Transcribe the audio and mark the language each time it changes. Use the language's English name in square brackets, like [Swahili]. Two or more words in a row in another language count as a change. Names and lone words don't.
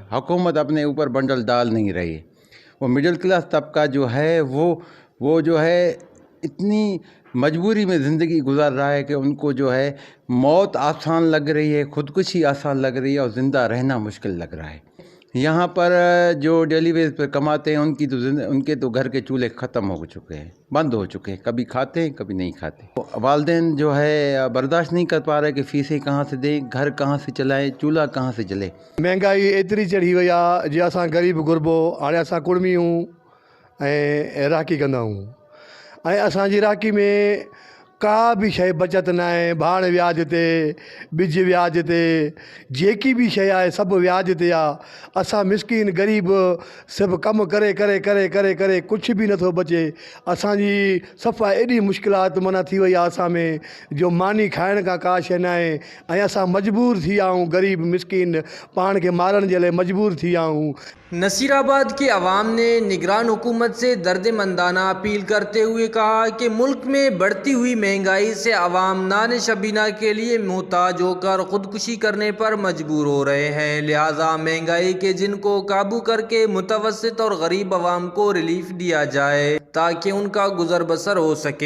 [Urdu] حکومت اپنے اوپر بنڈل ڈال نہیں رہی ہے۔ وہ [English] middle class [Urdu] طبقہ جو ہے وہ جو ہے اتنی مجبوری میں زندگی گزار رہا ہے کہ ان کو جو ہے موت آسان لگ رہی ہے، خودکشی آسان لگ رہی ہے اور زندہ رہنا مشکل لگ رہا ہے. یہاں پر جو [English] daily wage [Urdu] پر کماتے ہیں ان کے تو گھر کے چولہے ختم ہو چکے ہیں، بند ہو چکے ہیں. کبھی کھاتے ہیں، کبھی نہیں کھاتے۔ والدین جو ہے برداشت نہیں کر پا رہے کہ فیسیں کہاں سے دیں، گھر کہاں سے چلائیں، چولہا کہاں سے جلے. [Sindhi] महंगाई एतरी चढ़ी वई आहे जे असां ग़रीब गुरबो हाणे असां कुड़मी हूं ऐं राखी कंदा आहियूं ऐं असांजी राखी में का भी शइ बचत न आहे। भाण व्याज ते, ॿिज व्याज ते, जेकी भी शइ आहे सभु व्याज ते आहे। असां मिसकीन ग़रीब सभु कमु करे करे करे करे करे कुझु बि नथो बचे। असांजी सफ़ा एॾी मुश्किलात माना थी वई आहे असां में जो मानी खाइण का शइ न आहे ऐं असां मजबूर थी विया आहियूं। ग़रीब मिसकीन पाण खे मारण जे लाइ मजबूर थी विया आहियूं। [Urdu] نصیرآباد کے عوام نے نگران حکومت سے دردمندانہ اپیل کرتے ہوئے کہا کہ ملک میں بڑھتی ہوئی مہنگائی سے عوام نان شبینہ کے لیے محتاج ہو کر خودکشی کرنے پر مجبور ہو رہے ہیں. لہٰذا مہنگائی کے جن کو قابو کر کے متوسط اور غریب عوام کو ریلیف دیا جائے تاکہ ان کا گزر بسر ہو سکے.